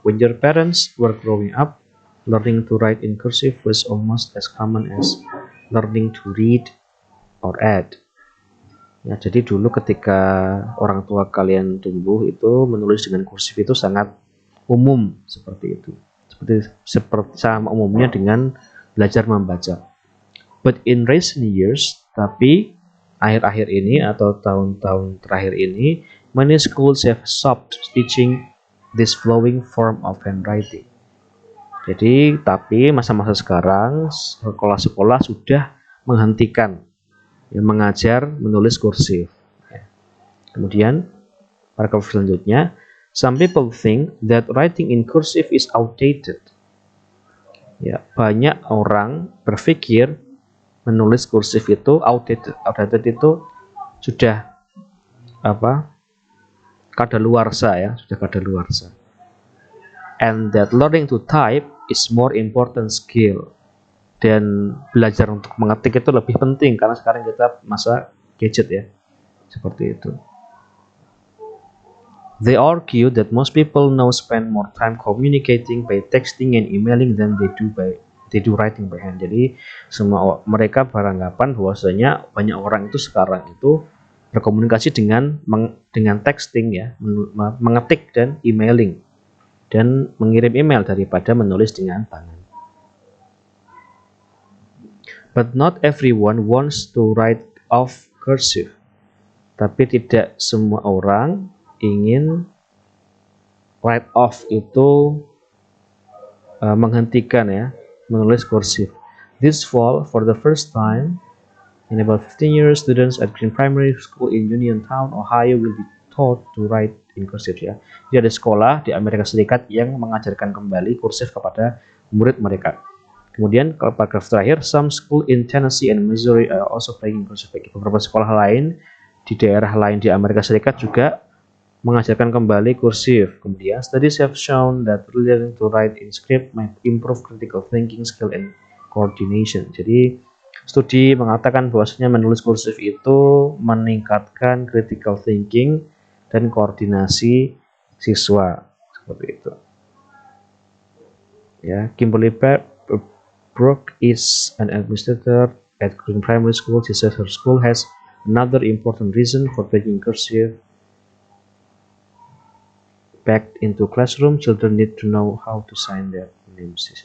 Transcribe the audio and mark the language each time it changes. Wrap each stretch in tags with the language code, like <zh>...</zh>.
<en>When your parents were growing up, learning to write in cursive was almost as common as learning to read or add.</en> <id>Ya, jadi dulu ketika orang tua kalian tumbuh itu menulis dengan kursif itu sangat umum seperti itu. Seperti sama umumnya dengan belajar membaca.</id> <en>But in recent years,</en> <id>tapi akhir-akhir ini atau tahun-tahun terakhir ini,</id> <en>many schools have stopped teaching this flowing form of handwriting.</en> <id>Jadi, tapi masa-masa sekarang sekolah-sekolah sudah menghentikan mengajar menulis kursif. Kemudian paragraf selanjutnya,</id> <en>some people think that writing in cursive is outdated.</en> <id>Ya, banyak orang berpikir menulis kursif itu outdated. Outdated itu sudah kadaluarsa ya, sudah kadaluarsa.</id> <en>And that learning to type is more important skill.</en> <id>Dan belajar untuk mengetik itu lebih penting karena sekarang kita masa gadget ya. Seperti itu.</id> <en>They argue that most people now spend more time communicating by texting and emailing than they do writing by hand.</en> <id>Jadi semua mereka beranggapan bahwasanya banyak orang itu sekarang itu berkomunikasi dengan texting ya, mengetik dan emailing dan mengirim email daripada menulis dengan tangan.</id> <en>But not everyone wants to write off cursive.</en> <id>Tapi tidak semua orang ingin</id> <en>write off</en> <id>itu menghentikan ya menulis kursif.</id> <en>This fall, for the first time in about 15 years, students at Green Primary School in Uniontown, Ohio will be taught to write in cursive ya.</en> <id>Jadi ada sekolah di Amerika Serikat yang mengajarkan kembali kursif kepada murid mereka. Kemudian kalau paragraf terakhir,</id> <en>some school in Tennessee and Missouri are also playing cursive.</en> <id>Beberapa sekolah lain di daerah lain di Amerika Serikat juga mengajarkan kembali kursif. Kemudian,</id> <en>studies have shown that learning to write in script might improve critical thinking skill and coordination.</en> <id>Jadi, studi mengatakan bahwasanya menulis kursif itu meningkatkan critical thinking dan koordinasi siswa. Seperti itu. Ya,</id> <en>Kimberly Brooke is an administrator at Green Primary School. She says her school has another important reason for taking cursive back into classroom. Children need to know how to sign their names.</en>